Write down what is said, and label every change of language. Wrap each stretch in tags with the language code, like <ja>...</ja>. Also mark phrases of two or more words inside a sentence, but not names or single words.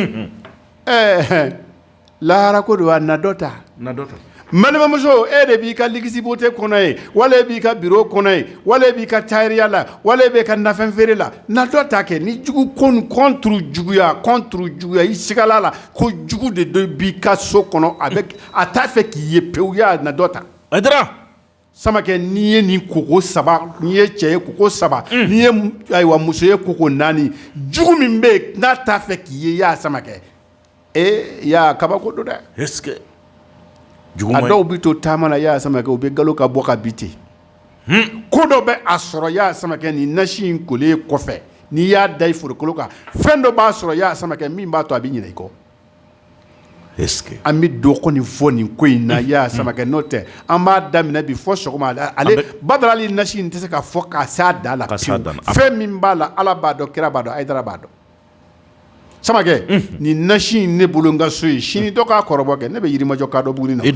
<bm>lahara ko don a na dɔ ta balimamuso e de b'i ka ligisibote kɔnɔ ye wala e b'i ka bureau kɔnɔ ye wala e b'i ka tailleur la wala e b'i ka nafɛn feere la na dɔ ta kɛ ni jugu contre juguya i sigala la ko jugu de do b'i ka so kɔnɔ a t'a fɛ k'i ye pewu ya na dɔ ta Aïdara Samakɛ n'i ye nin koko 3 n'i ye cɛ ye koko 3 n'i ye ayiwa muso ye koko 4 jugu min bɛ yen n'a t'a fɛ k'i ye ya Samakɛ ya kabako don dɛ</bm> <fr>est-ce que</fr> <bm>a dɔw bɛ to taama na y'a Samakɛ u bɛ galo ka bɔ ka bi ten ko dɔ bɛ a sɔrɔ y'a Samakɛ nin nasi in kolen kɔfɛ n'i y'a da i farikolo kan fɛn dɔ b'a sɔrɔ y'a Samakɛ min b'a to a bɛ ɲinɛ i kɔ</bm> <fr>est-ce que</fr> <bm>an bɛ dɔ kɔni fɔ nin ko in na y'a Samakɛ n'o tɛ an b'a daminɛ bi fɔ sɔgɔma ale Badara ali nasi in tɛ se ka fɔ k'a s'a da la fɛn min b'a la Ala b'a dɔn kira b'a dɔn Aïdara b'a dɔn Samakɛ nin nasi in ne bolo n ka so ye sini dɔ k'a kɔrɔbɔ kɛ ne bɛ Yirimajɔ kadɔ Buguni na</bm>